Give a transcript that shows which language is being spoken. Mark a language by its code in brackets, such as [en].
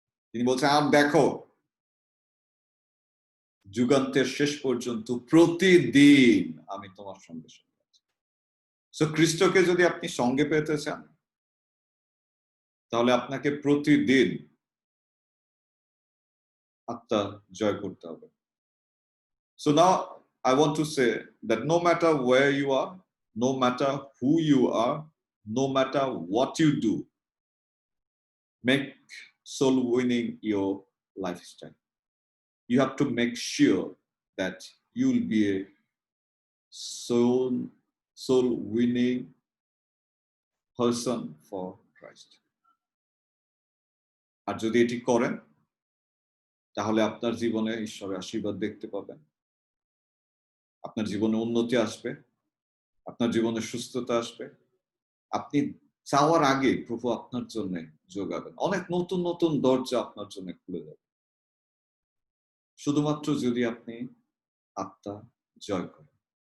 [bn] তিনি বলছেন, আর দেখো, যুগান্তের শেষ পর্যন্ত প্রতিদিন আমি তোমার সঙ্গে সঙ্গে আছি। সো খ্রিস্টকে যদি আপনি সঙ্গে পেতে চান, তাহলে আপনাকে প্রতিদিন আত্মা জয় করতে হবে। [en] So now I want to say that no matter where you are, no matter who you are, no matter what you do, make soul winning your lifestyle. You have to make sure that you will be a soul winning person for Christ. [bn] আর যদি এটি করেন, তাহলে আপনার জীবনে ঈশ্বরের আশীর্বাদ দেখতে পাবেন, আপনার জীবনে উন্নতি আসবে, আপনার জীবনে সুস্থতা আসবে, আপনি চাওয়ার আগে প্রভু আপনার জন্য যোগাবেন। অনেক নতুন নতুন দরজা আপনার জন্য খুলে যাবে, শুধুমাত্র যদি আপনি আত্মা জয় করেন।